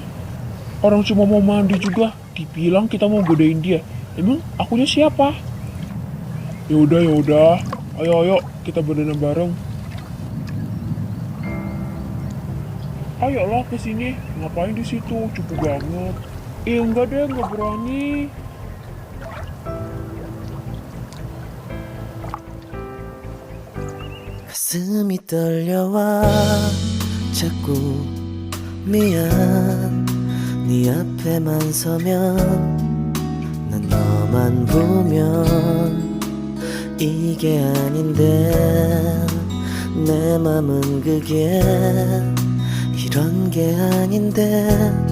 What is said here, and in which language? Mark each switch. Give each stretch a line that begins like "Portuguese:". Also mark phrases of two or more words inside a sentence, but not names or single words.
Indonesian: Orang cuma mau mandi juga dibilang kita mau godain dia. Emang akunya siapa? Ya udah. Ayo kita berenang bareng. Ayolah ke sini. Ngapain di situ? Cupu banget. Enggak deh, nggak berani.
Korean: 가슴이 떨려와 자꾸 미안 네 앞에만 서면 난 너만 보면 이게 아닌데 내 맘은 그게 이런 게 아닌데